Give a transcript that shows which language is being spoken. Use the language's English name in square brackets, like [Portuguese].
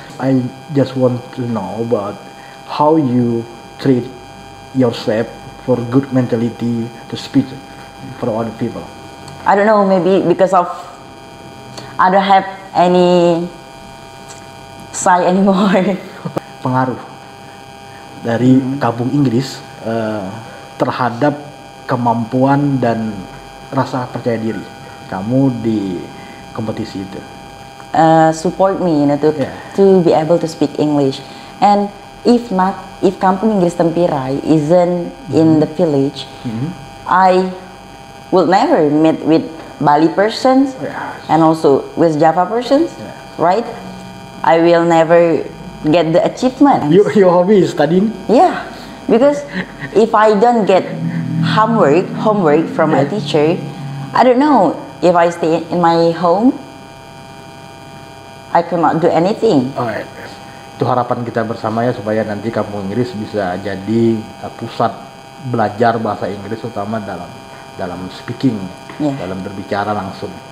[English] I just want to know about how you treat yourself for good mentality to speak for other people. I don't know, maybe because of I don't have any say anymore. [Indonesian] Pengaruh dari kampung Inggris terhadap kemampuan dan rasa percaya diri kamu di kompetisi itu. [English] Support me, Yeah. to be able to speak English. And if Kampung Inggris Tempirai isn't in the village, I will never meet with Bali persons Yes. and also West Java persons, Yes. right? I will never get the achievement. Your hobby is studying? Yeah, because if I don't get homework from my Yeah. teacher, I don't know if I stay in my home, I cannot do anything. Alright. [Indonesian] Itu harapan kita bersama ya, supaya nanti kampung Inggris bisa jadi pusat belajar bahasa Inggris, terutama dalam speaking, [English] Yeah. [Indonesian] dalam berbicara langsung.